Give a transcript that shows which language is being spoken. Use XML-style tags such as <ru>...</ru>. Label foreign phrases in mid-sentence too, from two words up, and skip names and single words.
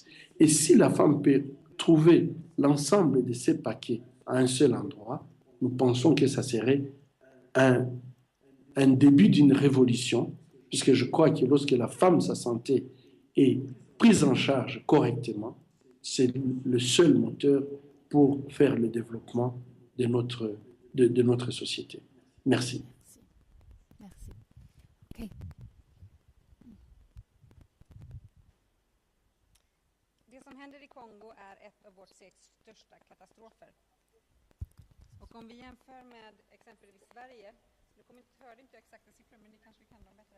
<fr>Et si la femme peut trouver l'ensemble de ces paquets à un seul endroit, nous pensons que ça serait un début d'une révolution, puisque je crois que lorsque la femme, sa santé est prise en charge correctement, c'est le seul moteur pour faire le développement de notre société. Merci. Merci. Okay.</fr> <sv>Det som händer i Kongo är ett av vårt sekels största katastrofer. Och om vi jämför med exempelvis Sverige, hörde inte jag exakta siffror, men ni kanske kan dem bättre.</sv>